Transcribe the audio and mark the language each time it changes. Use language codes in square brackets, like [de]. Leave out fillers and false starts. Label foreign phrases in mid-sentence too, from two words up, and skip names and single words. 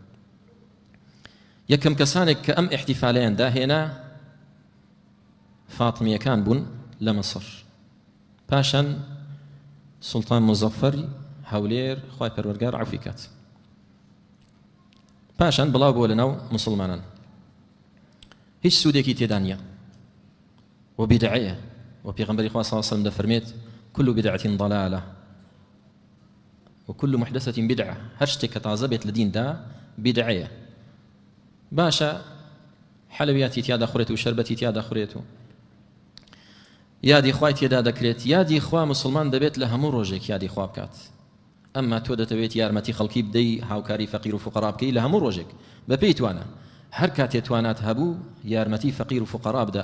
[ckb] یەکەم کەسانێک کە ئەم احتیفالەیان داهێنا فاتمیەکان بوون لە مەسڕ، پاشان سوڵتان مزەفەری هەولێر خوای پەروەردگار عەفوی کات، پاشان بڵاو بووە لەناو مسلمانان، هیچ سوودێکی تێدا نییە و بیدعەیە، و پێغەمبەری خوا [ar] صلی الله علیه وسلم [ckb] دەفەرمێت [ar] كل بدعة ضلالة وكل محدثة بدعة، [ckb] هەر شتێک کە تازە بێت لە دیندا بیدعەیە، باشە حەلەویاتی تیا دەخورێت و شەربەتی تیا دەخورێت و یادی خوای تێدا دەکرێت. یادی خوا مسلمان دەبێت لە هەموو ڕۆژێک یادی خوا بکات، ئەمما تۆ دەتەوێت یارمەتی خەڵکی بدەی، هاوکاری فەقیر و فوقەرا بکەی لە هەموو ڕۆژێک بە پێی توانە، هەر کاتێ توانات هەبوو یارمەتی فەقیر و فوقەرا بدە.